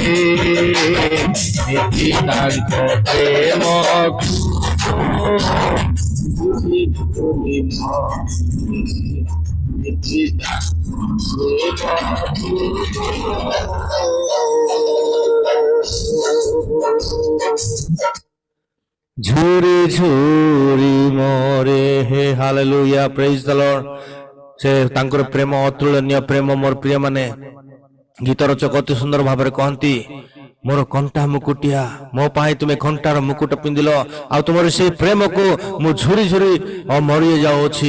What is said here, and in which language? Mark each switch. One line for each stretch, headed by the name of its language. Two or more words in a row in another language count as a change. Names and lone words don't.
Odia: ତାଙ୍କ ପ୍ରେମକୁ ଝୁରି ଝୁରି ଝୁରି ଝୁରି ମରେ ହେ। ହାଲେଲୁୟା,
English: praise the Lord.
Odia: ସେ ତାଙ୍କର ପ୍ରେମ ଅତୁଳନୀୟ ପ୍ରେମ। ମୋର ପ୍ରିୟ ମାନେ, ଗୀତ ରଚକ ଅତି ସୁନ୍ଦର ଭାବରେ କହନ୍ତି, ମୋର କଣ୍ଟା ମୁକୁଟିଆ, ମୋ ପାଇଁ ତୁମେ କଣ୍ଟାର ମୁକୁଟ ପିନ୍ଧିଲ, ଆଉ ତୁମର ସେଇ ପ୍ରେମକୁ ମୁଁ ଝୁରି ଝୁରି ମରି ଯାଉଅଛି।